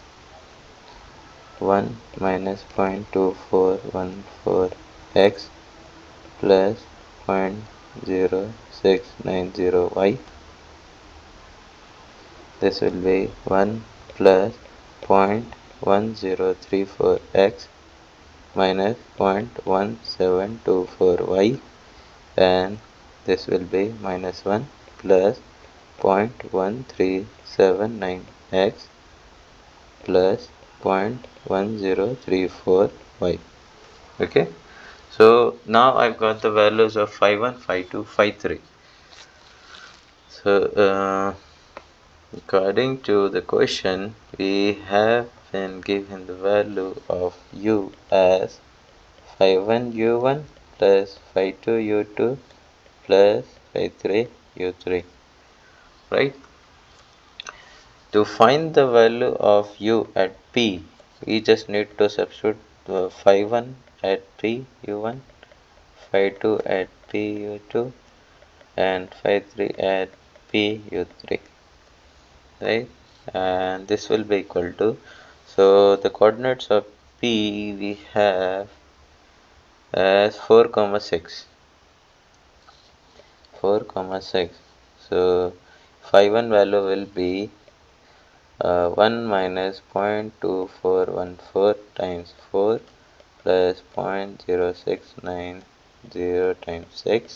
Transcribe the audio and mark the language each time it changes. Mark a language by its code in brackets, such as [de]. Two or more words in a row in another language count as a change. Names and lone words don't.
[en] 1 minus 0.2414x plus 0.0690y. This will be 1 plus 0.1034x minus 0.1724y, and this will be minus 1 plus 0.1379x plus 0.1034y. Okay, so now I've got the values of phi 1, phi 2, phi 3. So according to the question, we have been given the value of u as phi 1 u1 plus phi 2 u2 plus phi 3 u3, right? To find the value of u at p, we just need to substitute phi 1 at p u1, phi 2 at p u2, and phi 3 at p u3, right? And this will be equal to, so the coordinates of p we have as 4, 6. 4, 6. So phi 1 value will be 1 minus 0.2414 times 4 plus 0.0690 times 6.